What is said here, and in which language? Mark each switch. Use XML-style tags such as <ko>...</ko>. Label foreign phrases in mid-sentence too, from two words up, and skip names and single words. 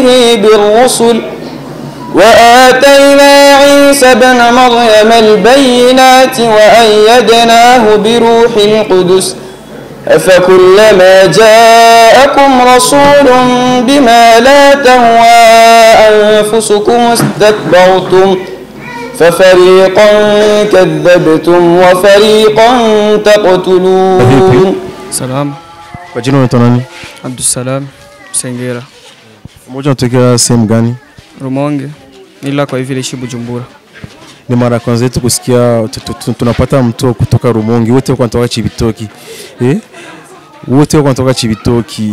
<ar>بالرسل وآتينا عيسى ابن مريم البينات وأيدناه بروح القدس أفكلما جاءكم رسول بما لا تهوى أنفسكم استكبرتم ففريقا كذبتم وفريقا تقتلون. Salam.</ar> <sw>Kwa jina unaitwa nani? Abdussalam Sengera. Mmoja unatokea sehemu gani? Rumonge. Ila kwa hivi lishi Bujumbura. Ni mara kwanza yetu kusikia tunapata mtu kutoka Rumonge, wote wanatoka Chibitoki. Wote wanatoka Chibitoki.</sw>